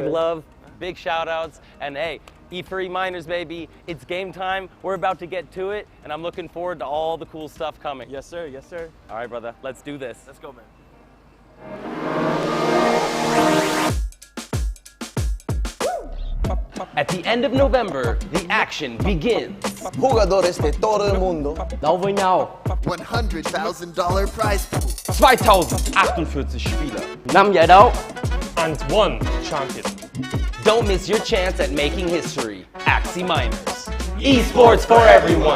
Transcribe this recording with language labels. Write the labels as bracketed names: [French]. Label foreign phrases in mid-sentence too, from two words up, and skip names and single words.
[English] Big love, big shout outs, and hey, E4E Miners, baby, it's game time. We're about to get to it, and I'm looking forward to all the cool stuff coming. Yes, sir, yes, sir. All right, brother, let's do this. Let's go, man. At the end of November, the action begins. [Spanish] Jugadores de todo el mundo. [Vietnamese] Đâu với nhau. $100,000 prize pool. 2048 Spieler. 5 giải đấu. [English] And 1 champion. Don't miss your chance at making history. Axie Miners. Esports for everyone.